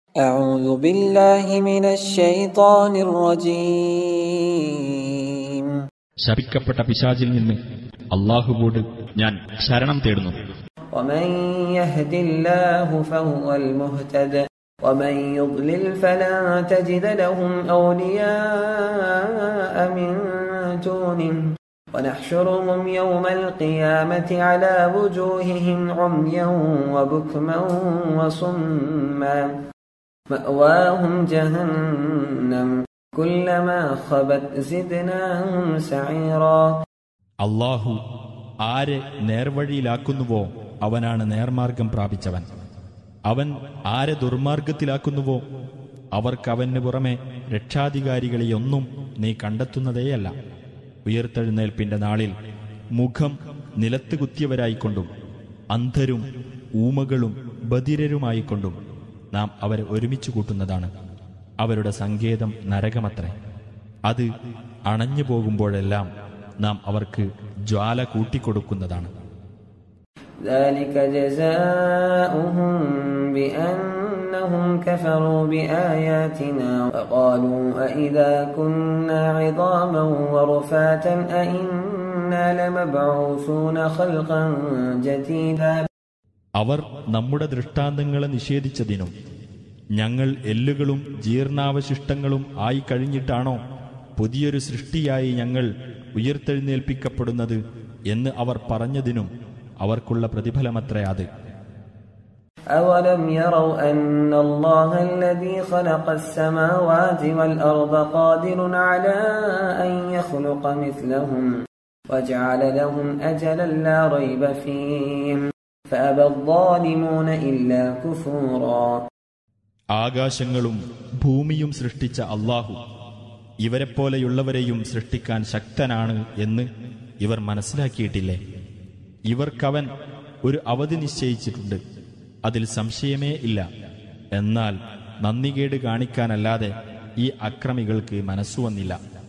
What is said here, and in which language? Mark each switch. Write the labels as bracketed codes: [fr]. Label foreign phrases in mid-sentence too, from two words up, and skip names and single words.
[ar] أعوذ بالله من الشيطان الرجيم. [ml] ശപിക്കപ്പെട്ട പിശാചിൽ നിന്ന് അല്ലാഹുവോട് ഞാൻ ശരണം തേടുന്നു. [ar] ومن يهد الله فهو المهتد ومن يضلل فلن تجد لهم أولياء من دونه ونحشرهم يوم القيامة على وجوههم عميا وبكما وصما مأواهم جهنم كلما خبت زدناهم سعيرا. [ml] അല്ലാഹു ആരെ നേർവഴിയിലാക്കുന്നുവോ അവനാണ് നേർമാർഗം പ്രാപിച്ചവൻ. അവൻ ആരെ ദുർമാർഗത്തിലാക്കുന്നുവോ അവർക്കവന് പുറമെ രക്ഷാധികാരികളെയൊന്നും നീ കണ്ടെത്തുന്നതേയല്ല. ഉയർത്തെഴുന്നേൽപ്പിന്റെ നാളിൽ മുഖം നിലത്ത് കുത്തിയവരായിക്കൊണ്ടും അന്ധരും ഊമകളും ബധിരരുമായിക്കൊണ്ടും നാം അവരെ ഒരുമിച്ചു കൂട്ടുന്നതാണ്. അവരുടെ സങ്കേതം നരകമത്രേ. അത് അണഞ്ഞു പോകുമ്പോഴെല്ലാം നാം അവർക്ക് ജ്വാല കൂട്ടിക്കൊടുക്കുന്നതാണ്. [ar] ذلك جزاؤهم بأنهم كفروا بآياتنا وقالوا أإذا كنا عظاما ورفاتا أإنا لمبعوثون خلقا جديدا. [ml] അവർ നമ്മുടെ ദൃഷ്ടാന്തങ്ങളെ നിഷേധിച്ചതിനും ഞങ്ങൾ എല്ലുകളും ജീർണാവശിഷ്ടങ്ങളും ആയി കഴിഞ്ഞിട്ടാണോ പുതിയൊരു സൃഷ്ടിയായി ഞങ്ങൾ ഉയർത്തെഴുന്നേൽപ്പിക്കപ്പെടുന്നത് എന്ന് അവർ പറഞ്ഞതിനും അവർക്കുള്ള പ്രതിഫലമത്രേ അത്. [ar] أولم يروا أن الله الذي خلق السماوات والأرض قادر على أن يخلق مثلهم وجعل لهم أجلا لا ريب فيه فأبى الظالمون إلا كفورا. [ml] ആകാശങ്ങളും ഭൂമിയും സൃഷ്ടിച്ച അല്ലാഹു ഇവരെപ്പോലെയുള്ളവരെയും സൃഷ്ടിക്കാൻ ശക്തനാണ് എന്ന് ഇവർ മനസ്സിലാക്കിയിട്ടില്ലേ? ഇവർക്കവൻ ഒരു അവധി നിശ്ചയിച്ചിട്ടുണ്ട്, അതിൽ സംശയമേ ഇല്ല. എന്നാൽ നന്ദികേട് കാണിക്കാനല്ലാതെ ഈ അക്രമികൾക്ക് മനസ്സുവന്നില്ല.